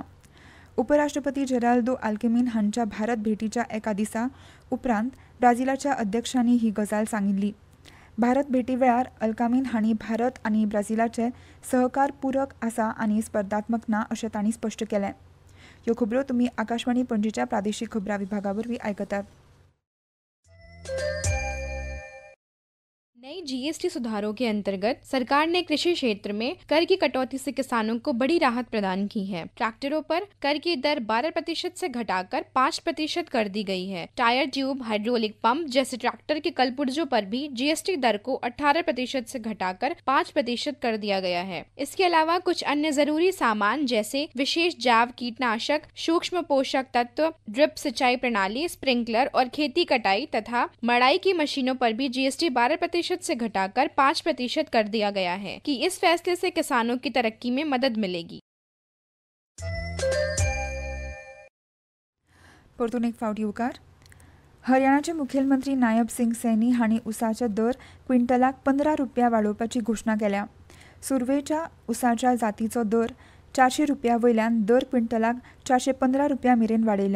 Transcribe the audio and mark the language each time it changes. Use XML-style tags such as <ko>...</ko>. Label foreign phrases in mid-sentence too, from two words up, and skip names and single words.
<kok>उपराष्ट्रपती जेराल्दो आल्किमिन हांच्या भारत भेटीच्या एका दिसा उपरांत ब्राझीलाच्या अध्यक्षांनी ही गजाल सांगिल्ली. भारत भेटी वेळार अल्कामिन हांणी भारत आनी ब्राझीलाचे सहकार पूरक आसा आनी स्पर्धात्मक ना अशें तांणी स्पश्ट केलें. ह्यो खबरो तुमी आकाशवाणी पणजीच्या प्रादेशीक खबरां विभागा वरवीं आयकतात.</kok> <hi>नई जीएसटी सुधारों के अंतर्गत सरकार ने कृषि क्षेत्र में कर की कटौती से किसानों को बड़ी राहत प्रदान की है। ट्रैक्टरों पर कर की दर 12% से घटाकर 5% कर दी गई है। टायर ट्यूब, हाइड्रोलिक पंप जैसे ट्रैक्टर के कलपुर्जों पर भी जीएसटी दर को 18% से घटाकर 5% कर दिया गया है। इसके अलावा कुछ अन्य जरूरी सामान जैसे विशेष जैव कीटनाशक, सूक्ष्म पोषक तत्व, ड्रिप सिंचाई प्रणाली, स्प्रिंकलर और खेती कटाई तथा मड़ाई की मशीनों पर भी जीएसटी 12% से घटाकर 5% कर दिया गया है कि इस फैसले से किसानों की तरक्की में मदद मिलेगी।</hi> <kok>परतून एक फावटी उकार हरियाणाचे मुखेलमंत्री नायब सिंग सैनी हांणी उसाचे दर क्विंटलाक 15 रुपया वाडोवपाची घोषणा केल्या। सुरवेच्या उसाच्या जातीचो दर 400 रुपया वयल्यान दर क्विंटलाक 415 रुपया मेरेन वाडयल्या।</kok>